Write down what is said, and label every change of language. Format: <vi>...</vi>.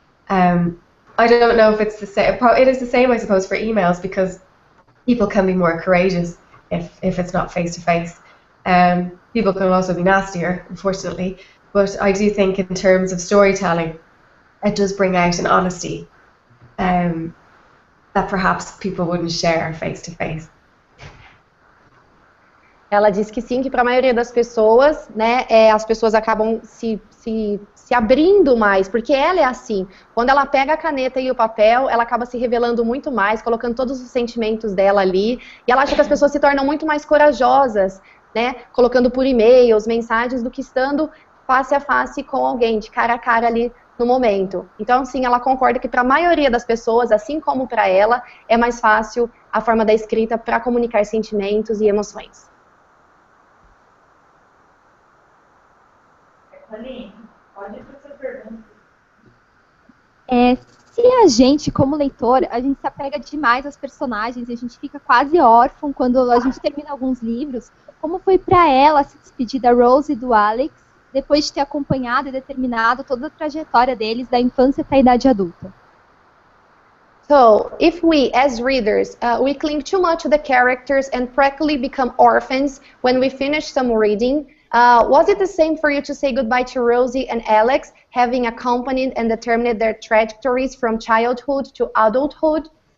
<en>I don't know if it's the same. It is the same, I suppose, for emails, because people can be more courageous if it's not face to face. People can also be nastier, unfortunately. But I do think in terms of storytelling, it does bring out an honesty that perhaps people wouldn't share face to face.</en> <pt>Ela disse que sim, que para a maioria das pessoas, né, as pessoas acabam se abrindo mais, porque ela é assim. Quando ela pega a caneta e o papel, ela acaba se revelando muito mais, colocando todos os sentimentos dela ali, e ela acha que as pessoas se tornam muito mais corajosas, né, colocando por e-mails, mensagens, do que estando face a face com alguém, de cara a cara ali no momento. Então, sim, ela concorda que para a maioria das pessoas, assim como para ela, é mais fácil a forma da escrita para comunicar sentimentos e emoções. Aline, pode ir para sua pergunta. Se a gente, como leitor, a gente se apega demais aos personagens e a gente fica quase órfão quando a gente termina alguns livros, como foi para ela se despedir da Rose e do Alex, depois de ter acompanhado e determinado toda a trajetória deles da infância até a idade adulta?</pt> <en>So, if we, as readers, we cling too much to the characters and practically become orphans when we finish some reading, was it the same for you to say goodbye to Rosie and Alex, having accompanied and determined their trajectories from childhood to adulthood?</en>